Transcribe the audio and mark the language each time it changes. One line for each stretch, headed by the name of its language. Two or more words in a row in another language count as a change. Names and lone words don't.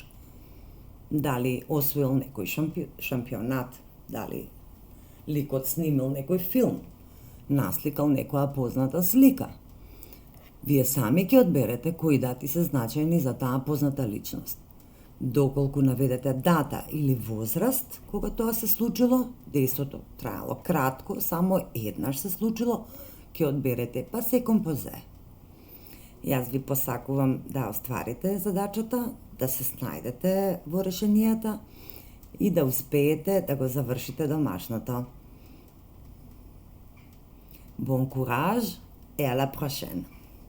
Macedonian: Дали освоил некој шампионат, дали ликот снимил некој филм, насликал некоја позната слика. Вие сами ќе одберете кои дати се значајни за таа позната личност. Доколку наведете дата или возраст кога тоа се случило, дејството траело кратко, само еднаш се случило, ќе одберете
French: passé composé.
Macedonian: Јас ви посакувам да остварите задачата, да се снајдете во решенијата и да успеете да го завршите домашното.
French: Bon courage et à la prochaine!